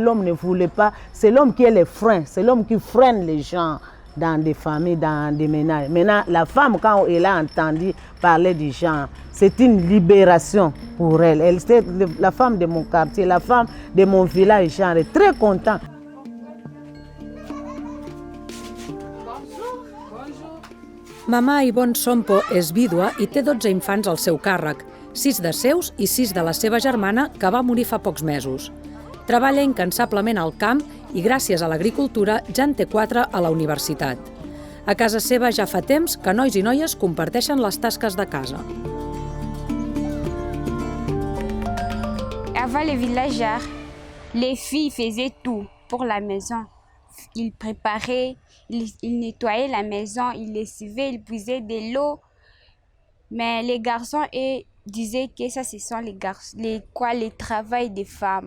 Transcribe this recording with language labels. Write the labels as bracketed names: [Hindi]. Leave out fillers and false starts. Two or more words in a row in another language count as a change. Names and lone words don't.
[French] L'homme ne voulait pas, c'est l'homme qui est le frein, c'est l'homme qui freine les gens dans des familles, dans des ménages. Maintenant, la femme, quand elle a entendu parler du genre, c'est une libération pour elle. Elle c'est la femme de mon quartier, la femme de mon village, genre, est très contente. [Catalan] Mama Ivonne Sompo és vídua i té 12 infants al seu càrrec, 6 de seus i 6 de la seva germana, que va morir fa pocs mesos. Treballa incansablement al camp i gràcies a l'agricultura ja en té 4 a la universitat. A casa seva ja fa temps que nois i noies comparteixen les tasques de casa. [French] Avant le village, les filles faisaient tout pour la maison. Ils préparaient, ils nettoyaient la maison, ils lessivaient, ils puisaient de l'eau. Mais les garçons disaient que ça, ce sont les travail des femmes.